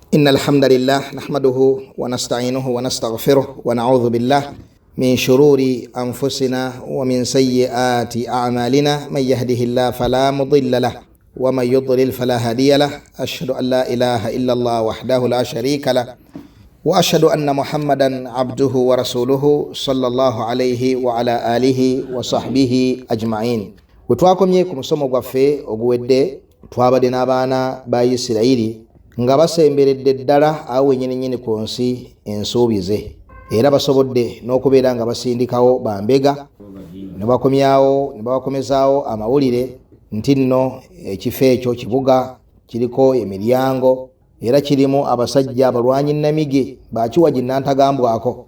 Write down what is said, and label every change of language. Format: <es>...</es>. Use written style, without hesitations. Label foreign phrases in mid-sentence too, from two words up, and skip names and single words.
<ar>إن الحمد لله نحمده ونستعينه ونستغفره ونعوذ بالله من شرور أنفسنا ومن سيئات أعمالنا من يهده الله فلا مضل له ومن يضلل فلا هادي له أشهد أن لا إله إلا الله وحده لا شريك له وأشهد أن محمدا عبده ورسوله صلى الله عليه وعلى آله وصحبه أجمعين.</ar> <lg>Wetwakomye ku musomo gwaffe oguwedde twabadde n'abaana ba Isirayiri nga basemberedde ddala awo nyini ku nsi ensuubize, era basobodde n'okubeera nga basindikawo bambega ne bakomyawo ne babakomezaawo amawulire nti nno ekifo ekyo kibuga kiriko emiryango era kirimu abasajja abalwanyi nnamige bakiwa ginnantagambwako.</lg>